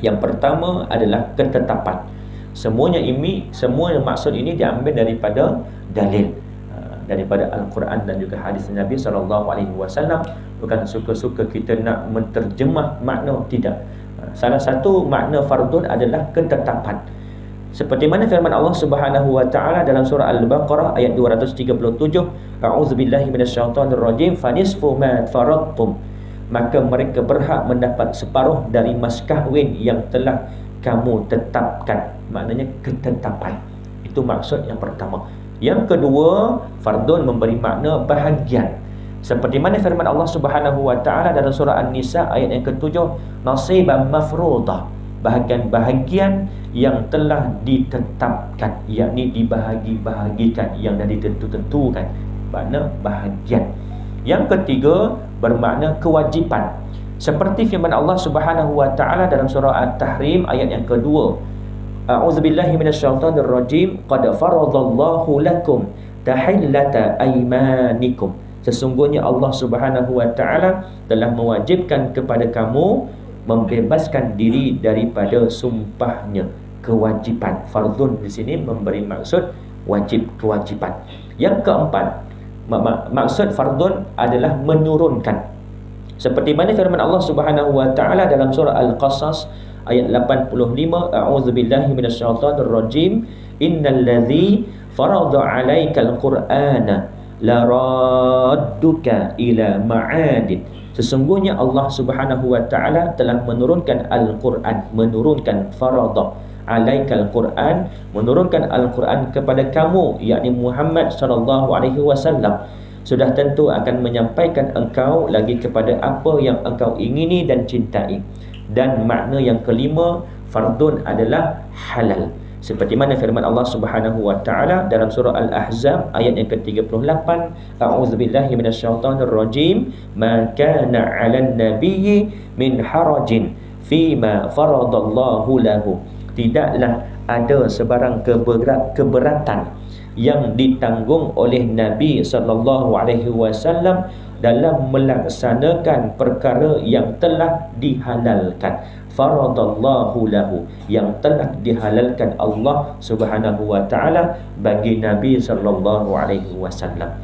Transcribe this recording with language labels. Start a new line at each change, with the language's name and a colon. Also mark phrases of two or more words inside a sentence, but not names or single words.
Malay: Yang pertama adalah ketetapan. Semua maksud ini diambil daripada dalil, daripada Al-Quran dan juga hadis Nabi SAW. Bukan suka-suka kita nak menterjemah makna, tidak. Salah satu makna fardun adalah ketetapan. Seperti mana firman Allah
Arabic: سبحانه وتعالى
Malay: dalam surah Al-Baqarah ayat 237,
Arabic: أعوذ بالله من الشيطان الرجيم, فنصف ما فرضتم,
Malay: maka mereka berhak mendapat separuh dari mas kahwin yang telah kamu tetapkan. Maknanya ketetapan. Itu maksud yang pertama. Yang kedua, fardun memberi makna bahagian. Seperti mana firman Allah
Arabic: سبحانه وتعالى
Malay: dalam surah An-Nisa ayat yang ke-7,
Arabic: نصيبا مفروضا,
Malay: bahagian-bahagian yang telah ditetapkan, yakni dibahagi-bahagikan, yang dah ditentu-tentukan. Makna bahagian. Yang ketiga, bermakna kewajipan. Seperti firman Allah
Arabic: سبحانه وتعالى
Malay: dalam surah At-Tahrim ayat yang kedua,
Arabic: أعوذ بالله من الشيطان الرجيم, قد فرض الله لكم تحلة أيمانكم.
Malay: Sesungguhnya Allah
Arabic: سبحانه وتعالى
Malay: telah mewajibkan kepada kamu membebaskan diri daripada sumpahnya. Kewajipan. Fardun di sini memberi maksud wajib, kewajipan. Yang keempat, maksud fardun adalah menurunkan. Seperti mana firman Allah
Arabic: سبحانه وتعالى
Malay: dalam surah Al-Qasas ayat 85,
Arabic: أعوذ بالله من الشيطان الرجيم, إن الذي فرض عليك القرآن لرادك إلى معاد.
Malay: Sesungguhnya Allah
Arabic: سبحانه وتعالى
Malay: telah menurunkan Al-Quran, menurunkan
Arabic: فرض عليك القرآن,
Malay: menurunkan Al-Quran kepada kamu, yakni Muhammad
Arabic: صلى الله عليه وسلم.
Malay: Sudah tentu akan menyampaikan engkau lagi kepada apa yang engkau ingini dan cintai. Dan makna yang kelima, fardun adalah halal. Seperti mana firman Allah
Arabic: سبحانه وتعالى
Malay: dalam surah Al-Ahzab ayat yang ke-38,
Arabic: أعوذ بالله من الشيطان الرجيم, ما كان على النبي من حرج فيما فرض الله له.
Malay: Tidaklah ada sebarang keberatan yang ditanggung oleh Nabi
Arabic: صلى الله عليه وسلم
Malay: dalam melaksanakan perkara yang telah dihalalkan.
Arabic: فرض الله له,
Malay: yang telah dihalalkan Allah
Arabic: سبحانه وتعالى
Malay: bagi Nabi
Arabic: صلى الله عليه وسلم.